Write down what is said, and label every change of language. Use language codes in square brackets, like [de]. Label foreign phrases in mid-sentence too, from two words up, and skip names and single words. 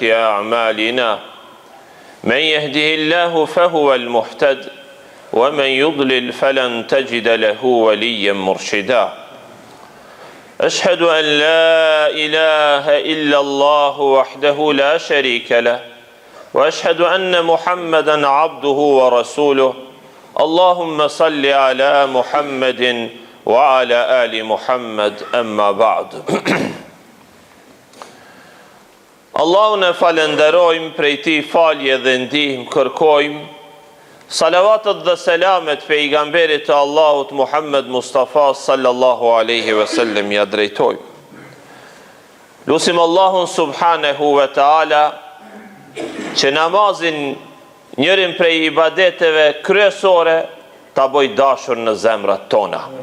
[ar] أعمالنا من يهده الله فهو المهتد ومن يضلل فلن تجد له وليا مرشدا أشهد أن لا إله إلا الله وحده لا شريك له وأشهد أن محمدا عبده ورسوله اللهم صل على محمد وعلى آل محمد أما بعد [sq] Allahun e falenderojmë, prej tij falje dhe ndihmë kërkojmë, salavatet dhe selamet pejgamberit të Allahut Muhammed Mustafa [ar] صلى الله عليه وسلم [sq] ja drejtojmë. Lutim Allahun [ar] سبحانه وتعالى [sq] që namazin, njërin prej ibadeteve kryesore, ta bëj dashur në zemrat tona.